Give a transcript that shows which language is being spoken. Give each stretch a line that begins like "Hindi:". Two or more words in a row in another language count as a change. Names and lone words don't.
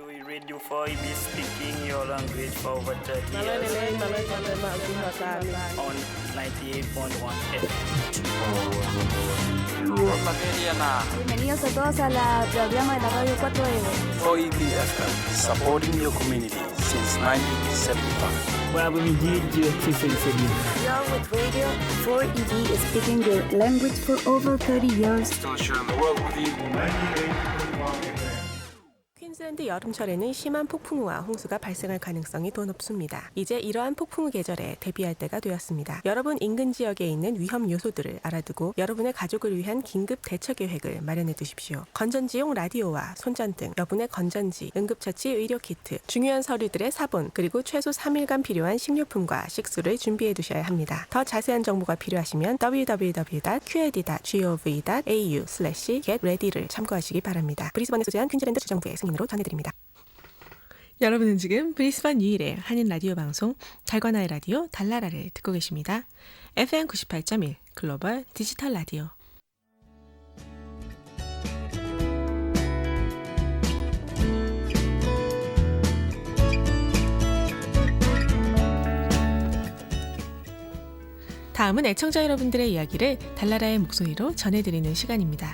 English: Radio 4EB speaking your language for over 30 years on 98.1 FM.
Spanish: Bienvenidos a todos a la programa de la radio 4EB.
English: 4EB FM, supporting your community since 1975. You're with Radio 4EB speaking your language for over 30 years. Still sharing the world with you.
Korean: 퀸즐랜드 여름철에는 심한 폭풍우와 홍수가 발생할 가능성이 더 높습니다. 이제 이러한 폭풍우 계절에 대비할 때가 되었습니다. 여러분 인근 지역에 있는 위험 요소들을 알아두고 여러분의 가족을 위한 긴급 대처 계획을 마련해 두십시오. 건전지용 라디오와 손전등, 여분의 건전지, 응급처치 의료 키트, 중요한 서류들의 사본, 그리고 최소 3일간 필요한 식료품과 식수를 준비해 두셔야 합니다. 더 자세한 정보가 필요하시면 www.qed.gov.au/getready를 참고하시기 바랍니다. 브리스번에 소재한 퀸즐랜드 주정부의 승인으로 전해드립니다. 여러분은 지금 브리스번 유일의 한인 라디오 방송 달관아의 라디오 달나라를 듣고 계십니다. FM 98.1 글로벌 디지털 라디오. 다음은 애청자 여러분들의 이야기를 달나라의 목소리로 전해드리는 시간입니다.